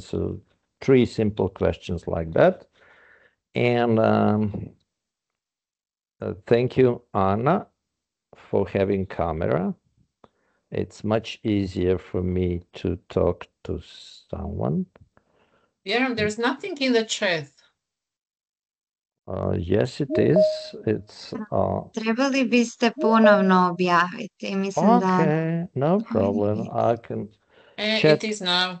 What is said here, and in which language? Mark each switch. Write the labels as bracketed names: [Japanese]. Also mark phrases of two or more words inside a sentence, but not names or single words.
[English] So 3 simple questions like that. And thank you, Anna, for having camera. It's much easier for me to talk to someone. Vjeran, there's nothing in the chat. Yes, it is. It's [Croatian] Trebali biste ponovno objaviti. Mislim da... [English] okay, no problem. I can It chat. is now.